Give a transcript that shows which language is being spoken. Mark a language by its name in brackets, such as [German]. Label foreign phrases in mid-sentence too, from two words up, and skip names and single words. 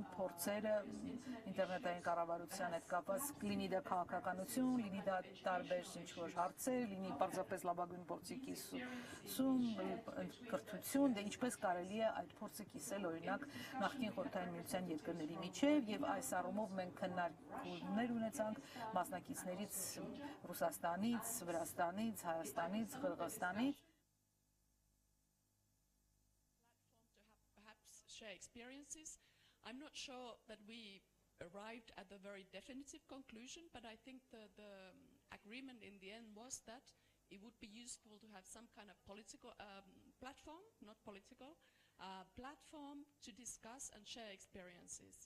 [Armenian] փորձերը ինտերնետային կառավարության հետ կապված, լինի դա քաղաքականություն, լինի դա տարբեր ինչ-որ հարցեր, լինի պարզապես լավագույն փորձի կիսում, կրթություն, դե ինչպես կարելի է այդ փորձը կիսել, օրինակ, նախկին Խորհրդային Միության երկրների միջև, եւ այս առումով մենք քննարկումներ ունեցանք մասնակիցներից Ռուսաստանից, Վրաստանից, Հայաստանից, Қырғызстанից. [English] Share experiences. I'm not sure that we arrived at a very definitive conclusion, but I think the agreement in the end was that it would be useful to have some kind of political platform, not political, platform to discuss and share experiences.